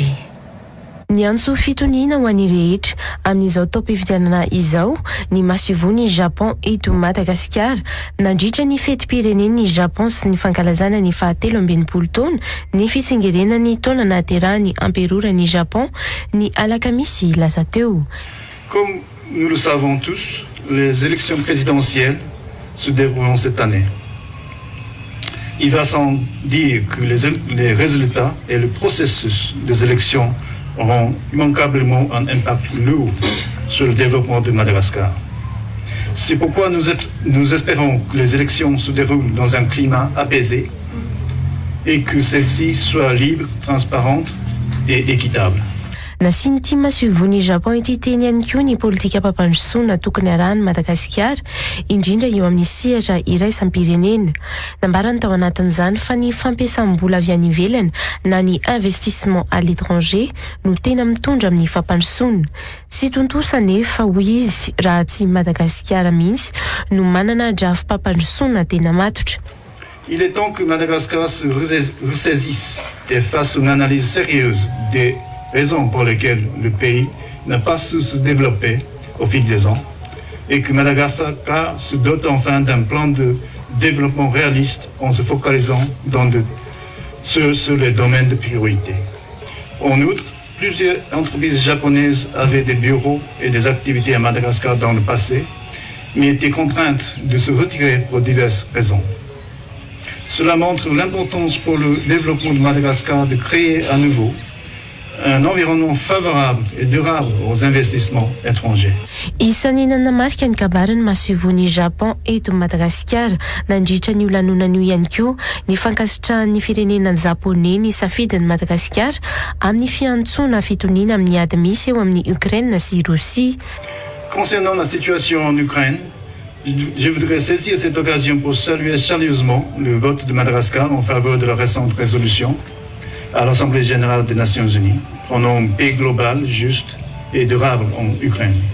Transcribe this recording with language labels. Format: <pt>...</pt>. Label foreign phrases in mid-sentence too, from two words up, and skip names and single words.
<mg>Ny antso fitoniana ho an'ny rehetra amin'izao taom-pifidianana izao ny maso ivony Japon eto Madagasikara nandritra ny fetim-pirenen'ny Japon sy ny fankalazana ny 17 taona ny fitsingerenan'ny taona nahaterahany amperorany Japon ny alakamisy lasa teo.</mg> <fr>Comme nous le savons tous, les élections présidentielles se dérouleront cette année. Il va sans dire que les résultats et le processus des élections auront immanquablement un impact lourd sur le développement de Madagascar. C'est pourquoi nous espérons que les élections se déroulent dans un climat apaisé et que celles-ci soient libres, transparentes et équitables.</fr> <mg>Nasiny ity maso ivony Japon ity teny ihany koa ny politika mpampandrosoana tokony arahany Madagasikara indrindra eo amin'ny sehatra iraisam-pirenena. Nambarany tao anatin'izany fa ny fampiasam-bola avy any ivelany na ny</mg> <fr>investissement à l'étranger</fr> <mg>no tena mitondra amin'ny fampandrosoana. Tsy tontosa nefa hoy izy raha tsy Madagasikara mihitsy no manana drafy mpampandrosoana tena matotra.</mg> <fr>Il est temps que Madagascar se ressaisisse et fasse une analyse sérieuse des raisons pour lesquelles le pays n'a pas su se développer au fil des ans et que Madagascar se dote enfin d'un plan de développement réaliste en se focalisant sur les domaines de priorité. En outre, plusieurs entreprises japonaises avaient des bureaux et des activités à Madagascar dans le passé, mais étaient contraintes de se retirer pour diverses raisons. Cela montre l'importance pour le développement de Madagascar de créer à nouveau un environnement favorable et durable aux investissements étrangers.</fr> <mg>Isan'ny nanamarika ny kabarany maso ivony Japon eto Madagasikara nandritra ny lanonana io ihany koa ny fankasitrahan'ny firenenany Japonais ny safidiny Madagasikara amin'ny fiantsoana fitoniana amin'ny ady misy eo amin'ny Ukraine sy Russie.</mg> <fr>Concernant la situation en Ukraine, je voudrais saisir cette occasion pour saluer chaleureusement le vote de Madagascar en faveur de la récente résolution à l'Assemblée générale des Nations Unies, prônant une paix globale, juste et durable en Ukraine.</fr>